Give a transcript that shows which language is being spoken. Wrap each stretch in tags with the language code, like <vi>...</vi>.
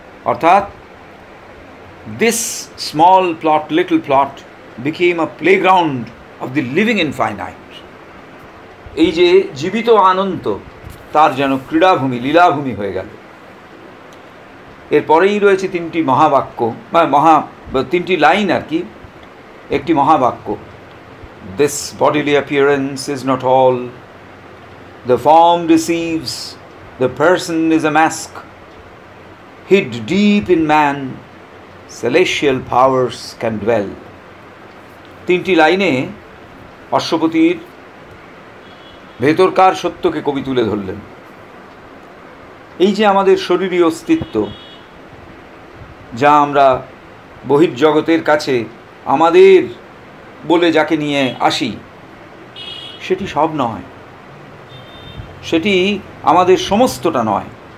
<bn>অর্থাৎ</bn> <en>This small plot, little plot became a playground of the living infinite.</en> <bn>এই যে জীবিত আনন্দ, তার যেন ক্রীড়াভূমি, লীলাভূমি হয়ে গেল। এরপরেই রয়েছে তিনটি মহাবাক্য, তিনটি লাইন আর কি, একটি মহাবাক্য।</bn> <en>This bodily appearance is not all, the form deceives, the person is a mask, hid deep in man, celestial powers can dwell.</en> <bn>তিনটি লাইনে অশ্বপতির ভেতরকার সত্যকে কবি তুলে ধরলেন। এই যে আমাদের শরীরী অস্তিত্ব, যা আমরা বহির্জগতের কাছে আমাদের বলে যাকে নিয়ে আসি, সেটি সব নয়, সেটি আমাদের সমস্তটা নয়।</bn>